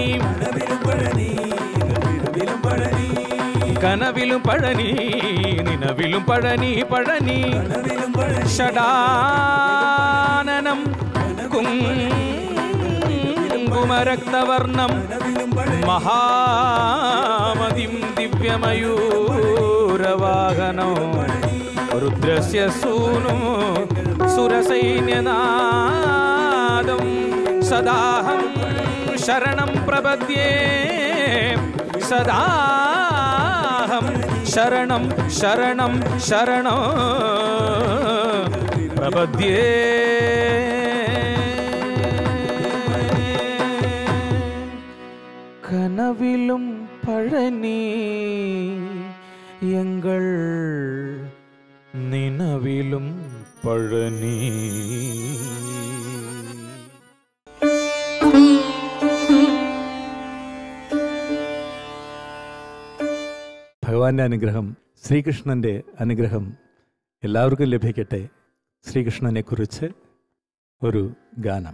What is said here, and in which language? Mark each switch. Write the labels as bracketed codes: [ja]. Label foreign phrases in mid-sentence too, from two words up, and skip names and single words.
[ta] கனவிலும் பழனி நினவிலும் பழனி கனவிலும் பழனி நினவிலும் பழனி பழனி கனவிலும் பழனி [sa] षडाननं कुङ्कुमरक्तवर्णम् [ta] கனவிலும் பழனி [sa] महामदिं दिव्यमयूरवाहनं रुद्रस्य सूनु सुरसैन्यनादं सदाहं शरणं प्रपद्ये सदाहं शरणं शरणं शरणं प्रपद्ये [ta] கனவிலும் பழனி எங்கள் நினவிலும் பழனி. [ml] ഭഗവാന്റെ അനുഗ്രഹം, ശ്രീകൃഷ്ണൻ്റെ അനുഗ്രഹം എല്ലാവർക്കും ലഭിക്കട്ടെ. ശ്രീകൃഷ്ണനെ കുറിച്ച് ഒരു ഗാനം.